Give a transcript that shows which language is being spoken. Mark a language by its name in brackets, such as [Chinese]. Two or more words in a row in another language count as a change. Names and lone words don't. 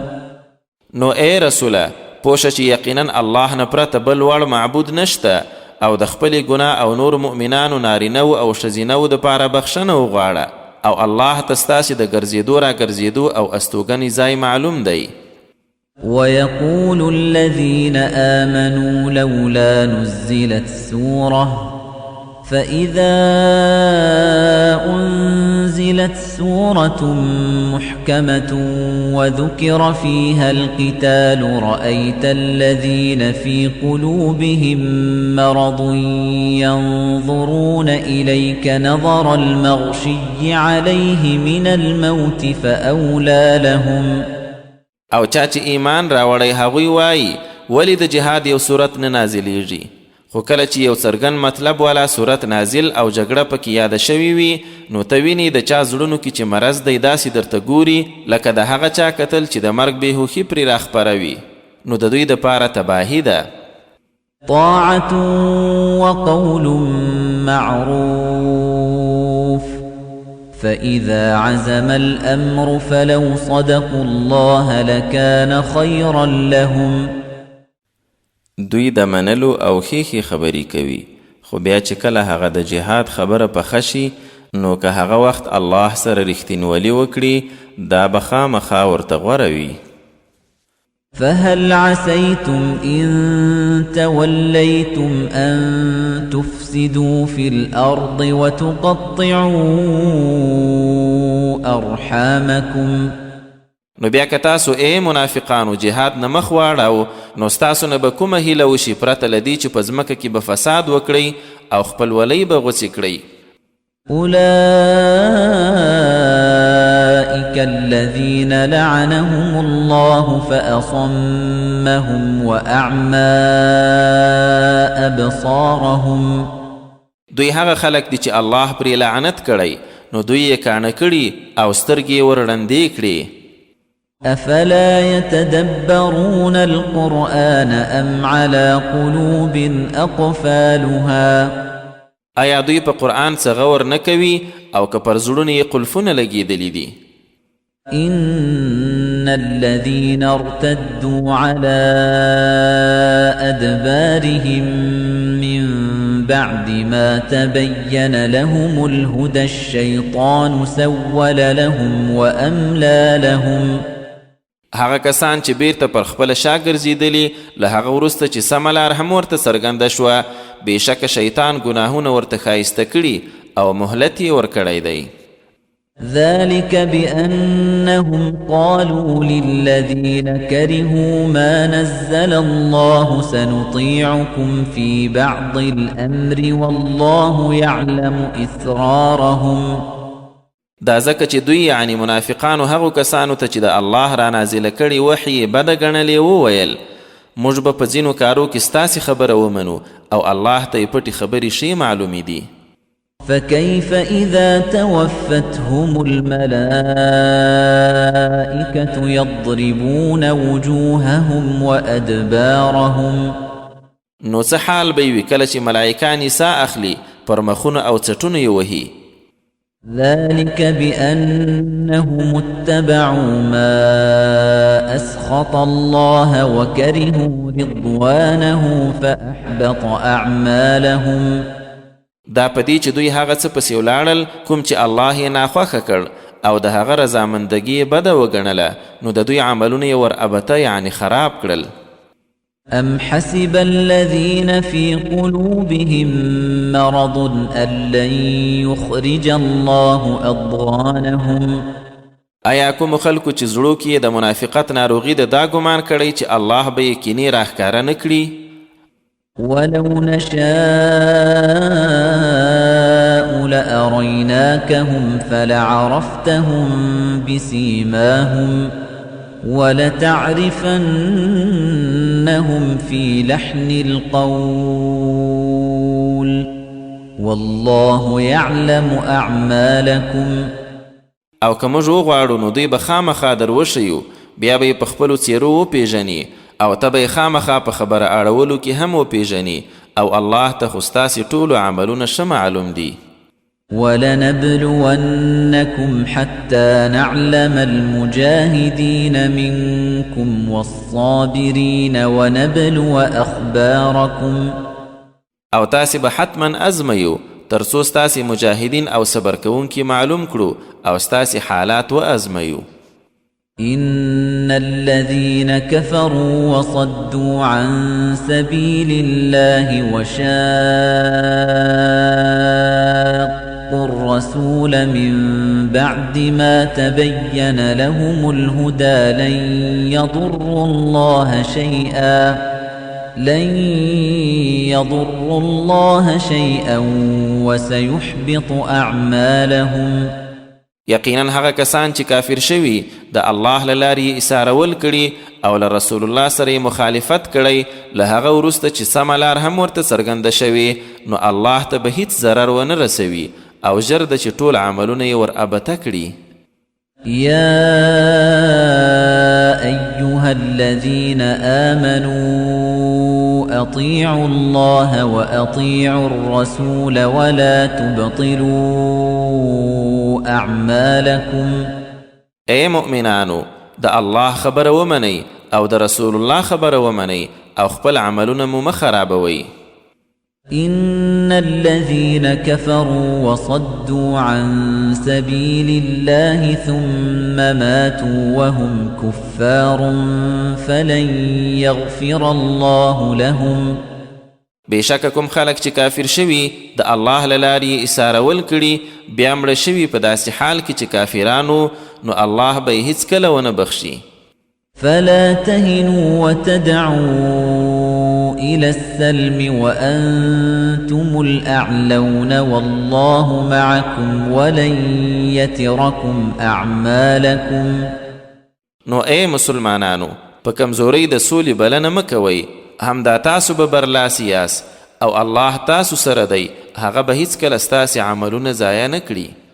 [Pashto] نو اے رسوله پوشه چې یقینا الله نه پرته بل وړ معبود نشته او د خپلې ګناه او نور مؤمنانو نارینهو او ښځینهو دپاره بخښنه وغواړه او الله ته ستاسې د ګرځېدو را ګرځېدو او استوګنې ځای معلوم دی. [Arabic] ويقول الذين آمنوا لولا نزلت سورة فإذا أنزلت سورة محكمة وذكر فيها القتال رأيت الذين في قلوبهم مرض ينظرون إليك نظر المغشي عليه من الموت فأولى لهم. [Pashto] او چا چې ایمان راوړی هغوی وایي ولې د جهاد یو صورت نه نازلیږي خو کله چې یو څرګند مطلب والا صورت نازل او جګړه پکې یاده شوې وي نو ته وینې د چا زړونو کې چې مرض دی داسې درته ګوري لکه د هغه چا کتل چې د مرګ بېهوښي پرې راخپروي نو د دوی دپاره تباهي ده. [Arabic] طاعة وقول معروف فإذا عزم الأمر فلو صدقوا الله لكان خيرا لهم. [Pashto] دوی د منلو او ښې خبرې کوي خو بیا چې کله هغه د جهاد خبره پخه شي نو که هغه وخت الله سره رښتینولي وکړي دا به خامخا ورته غوره وي. [Arabic] فهل عسيتم إن توليتم أن تفسدوا في الأرض وتقطعوا أرحامكم. [Pashto] نو بیا که تاسو ای منافقانو جهاد نه مخ واړو نو ستاسو نه به کومه هیله وشي پرته له دې چې په ځمکه کې به فساد وکړئ او خپلولۍ به غوڅې کړئ. [Arabic] أولئك الذين لعنهم الله فأصمهم وأعمى أبصارهم. [Pashto] دوی هغه خلک دي چې الله پرې لعنت کړی نو دوی یې کاڼه کړي او سترګې یې ور ړندې کړي. [Arabic] أفلا يتدبرون القرآن أم على قلوب أقفالها. [Pashto] آیا دوی په قرآن څه غور نه کوي او که پر زړونو یې قلفونه لګېدلي دي؟ [Arabic] إن الذين ارتدوا على أدبارهم من بعد ما تبين لهم الهدى الشيطان سول لهم وأملى لهم [Pashto] هغه کسان چې بیرته پر خپل شا ګرځېدلي له هغه وروسته چې سمه لار هم ورته څرګنده شوه بېشکه شیطان ګناهونه ورته ښایسته کړي او مهلت یې ورکړی دی [Arabic] ذلك بأنهم قالوا للذين كرهوا ما نزل الله سنطيعكم في بعض الأمر والله يعلم إسرارهم [Pashto] دا ځکه چې دوی یعنی منافقانو هغو کسانو ته چې د الله را نازله کړي وحی یې بده ګڼلې وویل موږ به په ځینو کارو کې ستاسې خبره ومنو او الله ته یې پټې خبرې ښې معلومې دي [Arabic] فكيف إذا توفتهم الملائكة يضربون وجوههم وأدبارهم [Pashto] نو څه حال به وي کله چې ملائکان یې ساه اخلي پر مخونه او څټونه یې وهي [Arabic] ذلك بأنهم اتبعوا ما أسخط الله وكرهوا رضوانه فأحبط أعمالهم [Pashto] دا پدې چې دوی هغه څه پسې ولاړل کوم چې الله یې ناخوښه کړ او د هغه رضامندګي یې بده وګڼله نو د دوی عملونه یې ور ابته یعنی خراب کړل [Arabic] أم حسب الذين في قلوبهم مرض أن لن يخرج الله أضغانهم [Pashto] آیا کوم خلکو چې زړو کې د منافقت ناروغي د دا ګمان کړی چې الله به یې کینې راښکاره نه کړي [Arabic] ولو نشاء لأريناكهم فلعرفتهم بسيماهم ولتعرفنهم في لحن القول والله يعلم أعمالكم [Pashto] او که موږ وغواړو نو دوی به خامخا در وښیو بیا به یې په خپلو څېرو وپېژني او ته به یې خامخا په خبره اړولو کې هم وپېژني او الله ته خو ستاسې ټولو عملونه ښه معلوم دي [Arabic] ولنبلونكم حتى نعلم المجاهدين منكم والصابرين ونبلو أخباركم [Pashto] او تاسې به حتما ازمیو تر څو ستاسې مجاهدین او صبر کوونکي معلوم کړو او ستاسې حالات وازمیو [Arabic] إن الذين كفروا وصدوا عن سبيل الله وشاقوا الرسول من بعد ما تبين لهم الهدى لن يضروا الله شيئا وسيحبط أعمالهم [Pashto] یقینا هغه کسان چې کافر شوي د الله له لارې یې ایثارول کړي او له رسول الله سره یې مخالفت کړی له هغه وروسته چې سمه لار هم ورته څرګنده شوې نو الله ته به هیڅ ضرر ونه رسوي او ژر ده چې ټول عملونه یې ور ابته کړي [Arabic] يا أيها الذين آمنوا أطيعوا الله وأطيعوا الرسول ولا تبطلوا أعمالكم [Pashto] اے مؤمنانو د الله خبر ومنئ او د رسول الله خبر ومنئ او خپل عملونه مو مه خرابوئ [Arabic] إن الذين كفروا وصدوا عن سبيل الله ثم ماتوا وهم كفار فلن يغفر الله لهم [Pashto] بېشکه کوم خلک چې کافر شوي د الله له لارې یې ایثارول کړي بیا مړه شوي په داسې حال کې چې کافرانو نو الله به یې هیڅکله ونه بخشي [Arabic] فلا تهنوا وتدعوا إلى السلم وأنتم الأعلون والله معكم ولن يتركم أعمالكم [Pashto] نو اے مسلمانانو په کمزورۍ د سولې بلنه مه کوئ همدا تاسو به برلاسي یاست او الله تاسو سره دی هغه به هیڅکله ستاسې عملونه ضایع نه کړي